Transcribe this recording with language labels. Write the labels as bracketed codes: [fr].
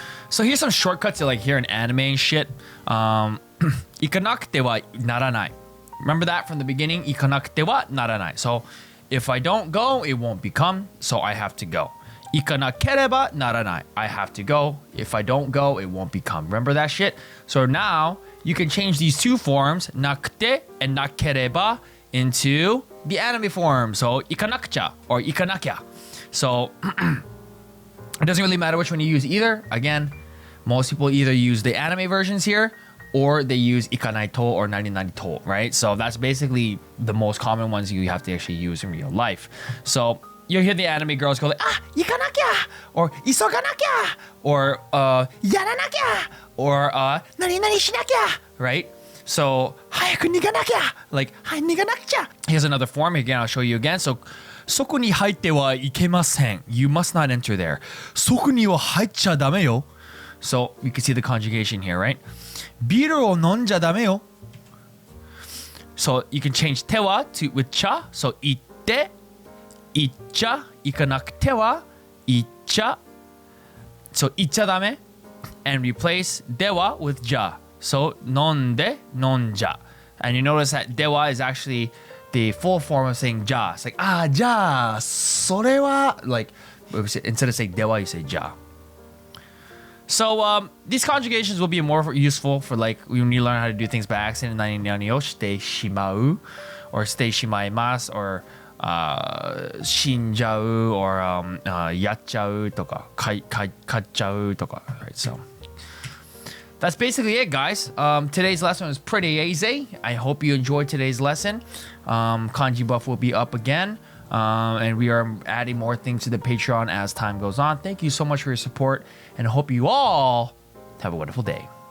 [en] So here's some shortcuts to like hear an anime and shit. [ja] 行かなくてはならない. [en] Remember that from the beginning? [ja] 行かなくてはならない. [en] So if I don't go, it won't become. So I have to go. [ja] 行かなければならない. [en] I have to go. If I don't go, it won't become. Remember that shit? So now you can change these two forms, [ja] なくて [en] and [ja] なければ, [en] into the anime form. [ja] So 行かなくちゃ or 行かなきゃ. [en] So it doesn't really matter which one you use either. Again, most people either use the anime versions here or they use [ja] 行かないと [en] or 何々と, right? So that's basically the most common ones you have to actually use in real life. So you'll hear the anime girls go like, [ja] 行かなきゃ [en] or [ja] 急がなきゃ [en] or [ja] やらなきゃ [en] or 何々しなきゃ, right? [ja] So 早く逃げなきゃ like 逃げなくちゃ. [en] Here's another form. Again, I'll show you again. [ja] So そこに入ってはいけません. [en] You must not enter there. [ja] そこには入っちゃダメよ. [en] So you can see the conjugation here, right? [ja] ビールを飲んじゃダメよ. [en] So you can change ては to with ちゃ. [ja] So 行って、行っちゃ、行かなくては、行っちゃ. So 行っちゃダメ. [en] And replace では with じゃ. [ja] So 飲んで、飲んじゃ. [en] And you notice that では is actually the full form of saying じゃ. It's like, [ja] じゃあ、それは, [en] like, instead of saying では, you say じゃ. So these conjugations will be more useful for like when you learn how to do things by accident. [ja] 何々をしてしまう or してしまいます or 死んじゃう or やっちゃうとか買っちゃうとか. [en] Right, so that's basically it, guys. Today's lesson was pretty easy. I hope you enjoyed today's lesson. Kanji Buff will be up again. And we are adding more things to the Patreon as time goes on. Thank you so much for your support, and I hope you all have a wonderful day.